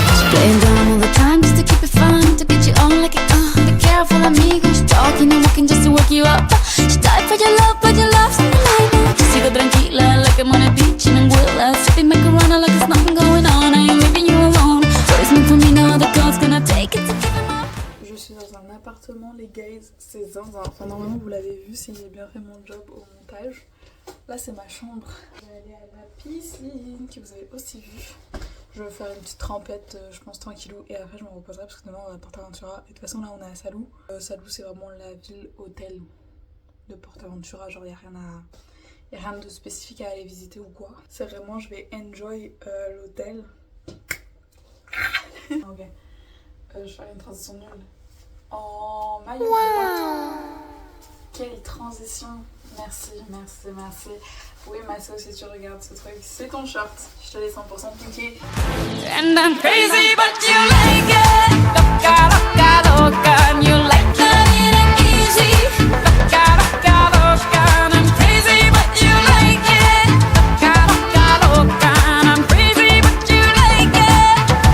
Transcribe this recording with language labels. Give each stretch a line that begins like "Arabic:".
English: Playing dumb all the time just to keep it fun, to get you on like it. Be careful, amigo. She's talking and walking just to work you up. She died for your love, but your love's in the light now. She
Spanish: sigo tranquila
English: like I'm on a beach in Anguilla, sipping macarona like there's nothing going on. I ain't leaving you alone. So it's meant for me, no other girl's gonna take it to give him up.
French: Je suis dans un appartement, les guys, c'est zinzin. Enfin, normalement, vous l'avez vu si j'ai bien fait mon job au montage. Là, c'est ma chambre. Je vais aller à la piscine, que vous avez aussi vu. Je vais faire une petite trempette, je pense, tranquillou. Et après, je me reposerai parce que demain, on va à PortAventura. Et de toute façon, là, on est à Salou. Salou, c'est vraiment la ville-hôtel de PortAventura. Genre, il n'y a rien de spécifique à aller visiter ou quoi. C'est vraiment, je vais enjoy l'hôtel. Ok. Je vais faire une transition nulle. En maillot. Wow. Quelle transition. Merci, merci, merci. Oui, Masso, si tu regardes ce truc, c'est ton short. Je te laisse 100% piquer.
English: And I'm crazy, but you like it.
Spanish: Loca, loca, loca,
English: and you like it and easy.
Spanish: Loca, loca, loca,
English: and I'm crazy, but you like it.
Spanish: Loca, loca, loca,
English: and I'm crazy, but you like it.